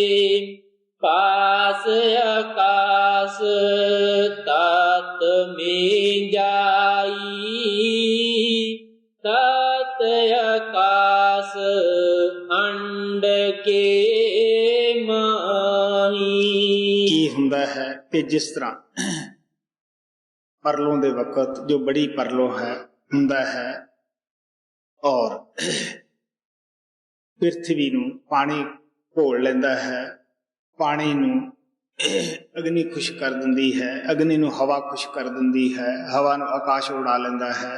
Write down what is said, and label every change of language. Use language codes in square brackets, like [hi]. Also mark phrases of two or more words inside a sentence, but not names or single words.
[hi] पास आकाश तात में जाई, तात आकाश अंड के माही। [pa] ਕੀ ਹੁੰਦਾ ਹੈ ਕਿ ਜਿਸ ਤਰ੍ਹਾਂ ਪਰਲੋਂ ਦੇ ਵਕਤ ਜੋ ਬੜੀ ਪਰਲੋ ਹੈ ਹੁੰਦਾ ਹੈ ਔਰ ਪ੍ਰਿਥਵੀ ਨੂੰ ਪਾਣੀ ਘੋਲ ਲੈਂਦਾ ਹੈ, ਪਾਣੀ ਨੂੰ ਅਗਨੀ ਖੁਸ਼ ਕਰ ਦਿੰਦੀ ਹੈ, ਅਗਨੀ ਨੂੰ ਹਵਾ ਖੁਸ਼ ਕਰ ਦਿੰਦੀ ਹੈ, ਹਵਾ ਨੂੰ ਆਕਾਸ਼ ਉਡਾ ਲੈਂਦਾ ਹੈ।